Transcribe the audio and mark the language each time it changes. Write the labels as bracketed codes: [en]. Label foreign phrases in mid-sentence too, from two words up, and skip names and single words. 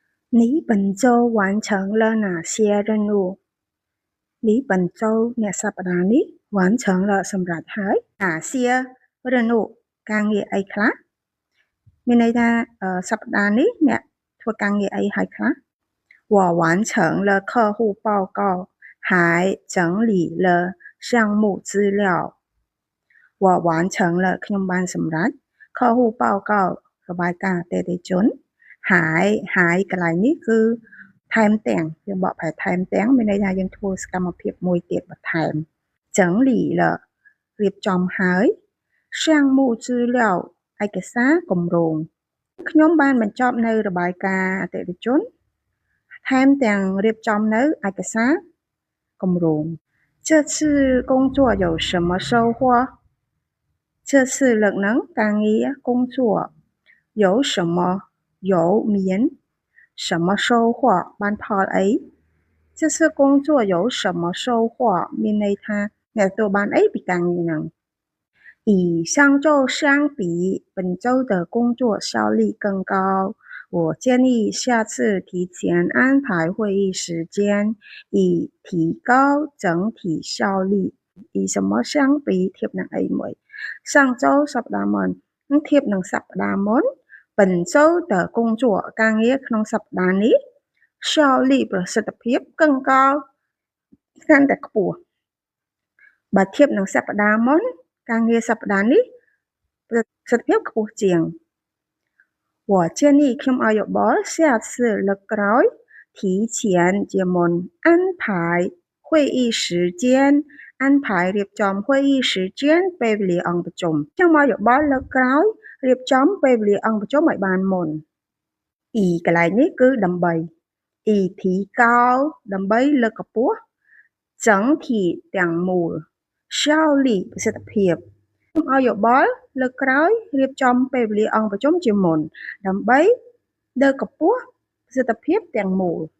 [zh] 你本周完成了哪些任务？你本周 [km] អ្នកសប្តាហ៍នេះ [zh] 完成了 [km] សម្រាប់ហើយ [zh] 哪些任务 [km] ការងារអីខ្លះមាន ន័យថាសប្តាហ៍នេះអ្នកធ្វើការងារអីហើយខ្លះ [zh] 我完成了客户报告还整理了项目资料我完成了 [km] ខ្ញុំបានសម្រេច [zh] 客户报告 [km] របាយការណ៍អតិថិជនហើយកន្លែងនេះគឺថែមទាំងយើងបកប្រែថែមទាំងមានន័យថាយើងធ្វើសកម្មភាពមួយទៀតបន្ថែ ម [zh] 整理了 [km] រៀបចំហើយ [zh] 项目资料 [km] ឯកសារគម្រោងខ្ញុំបានបញ្ចប់នៅរបាយការណ៍អតិថិជនថែមទាំងរៀបចំនៅឯកសារគម្រោង [zh] 这次工作有什么收获这次 [km] លើកហ្នឹងការងារ [zh] 工作有什么有 [km] មាន [zh] 什么收获 [km] បាន [zh] ផលអី这次工作有什么收获 [km] មានន័យថាអ្នកទទួលបានអីពីការងារហ្នឹង [zh] 以上周相比本周的工作效率更高我建议下次提前安排会议时间以提高整体效率以什么相比 [km] ធៀបនឹងអីមួយ上周សប្តាហ៍មុននឹងធៀបនឹងសប្តាហ៍មុន [zh] 本周的工作 [km] ការងារក្នុងសប្តា ហ៍នេះ效率ប្រសិទ្ធភាព更高កាន់តែខ្ពស់បើធៀបនឹងសប្តាហ៍មុនការងារសប្តាហ៍នេះប្រសិទ្ធភាពខ្ព ស់ជាង [zh] 我建议 [km] ខ្ញុំឲ្យយោបល់下次លើកក្រោយ提前ជាមុន安排 [zh] 会议时间安排 [km] រៀបចំ [zh] 会议时间 [km] ពេលវេលាអង្គប្រជុំខ្ញុំឲ្យយោបល់លើកក្រោយរៀបចំពេលវេលាអង្គប្រជុំឲ្យបានមុនកន្លែងនេះគឺដើម្បី提高ដើម្បីលើកកម្ពស់整体ទាំងមូល效率ប្រសិទ្ធភាពខ្ញុំឲ្យយោបល់លើកក្រោយរៀបចំពេលវេលាអង្គប្រជុំជាមុនដើម្បីលើកកម្ពស់ប្រសិទ្ធភាពទាំងមូល